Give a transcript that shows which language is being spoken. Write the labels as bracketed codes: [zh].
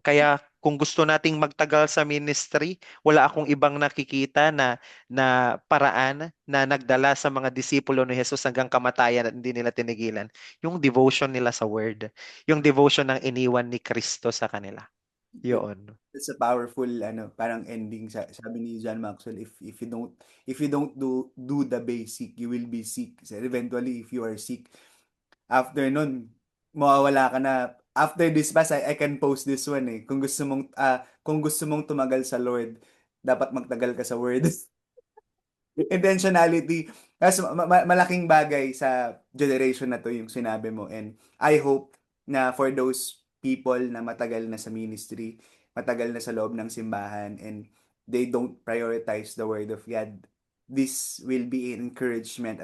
[tl] Kaya kung gusto nating magtagal sa ministry, wala akong ibang nakikita na paraan na nagdala sa mga disipulo ni Jesus hanggang kamatayan at hindi nila tinigilan. Yung devotion nila sa word, yung devotion ng iniwan ni Kristo sa kanila. Yun. [en] It's a powerful parang ending, sabi ni John Maxwell, if you don't do the basic, you will be sick. So eventually, if you are sick, after nun, [tl] mawawala ka na. [en] After this pass, I can post this one eh. [tl] Kung gusto mong tumagal sa Lord, dapat magtagal ka sa word. Intentionality. Kasi malaking bagay sa generation na to yung sinabi mo. [en] And I hope na for those people na matagal na sa ministry, matagal na sa loob ng simbahan, and they don't prioritize the word of God, this will be an encouragement.